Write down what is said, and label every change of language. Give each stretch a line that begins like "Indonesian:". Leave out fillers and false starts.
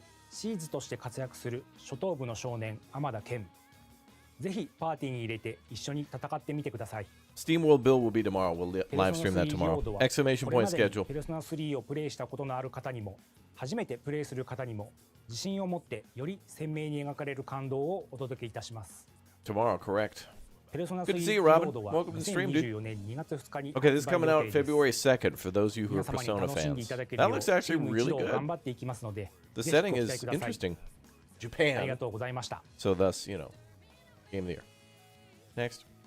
Japanese: シーズとして活躍する初等部の少年天田健。ぜひパーティーに入れて一緒に戦ってみてください。
English: SteamWorld build will be tomorrow. We'll live stream that tomorrow. Exclamation point schedule.
Japanese: ペルソナ3をプレイしたことのある方にも、初めてプレイする方にも、自信を持ってより鮮明に描かれる感動をお届けいたします。
English: Tomorrow, correct. Good to see you, Robin. Welcome to the stream, dude. Okay, this is coming out February 2nd for those of you who are Persona fans. That looks actually really good. The setting is interesting. Japan. So thus, you know, Game of the Year. Next.